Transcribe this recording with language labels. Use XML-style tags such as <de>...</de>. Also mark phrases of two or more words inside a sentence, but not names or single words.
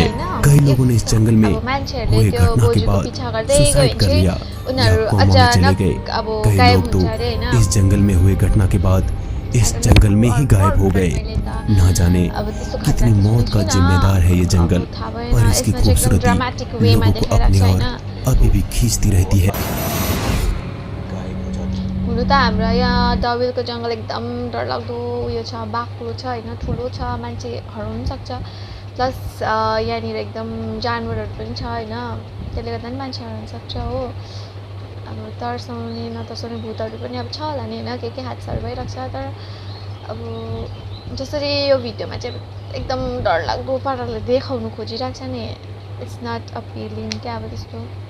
<hi>कई लोगों ने इस जंगल में हुए घटना के बाद सुसाइड कर लिया या कोमा में चले गए। कई लोग तो इस जंगल में हुए घटना के बाद इस जंगल में ही गायब हो गए। ना जाने कितनी मौत का जिम्मेदार है ये जंगल, पर इसकी खूबसूरती लोगों को अपनी ओर अभी भी खींचती रहती है।</hi> <ne>हुनु त हाम्रो यहाँ दाउविलको जङ्गल एकदम डरलाग्दो उयो छ, बाक्लो छ होइन, ठुलो छ, मान्छे हराउनु सक्छ, प्लस यहाँनिर एकदम जानवरहरू पनि छ होइन, त्यसले गर्दा पनि मान्छे हराउनु सक्छ हो। अब तर्साउने नतर्साउने भूतहरू पनि अब छ होला नि होइन, के हादसाहरू भइरहेको छ, तर अब जसरी यो भिडियोमा चाहिँ एकदम डरलाग्दो पाराले देखाउनु खोजिरहेको छ नि,</ne> <en>it's not appealing</en> <ne>क्या अब त्यस्तो।</ne>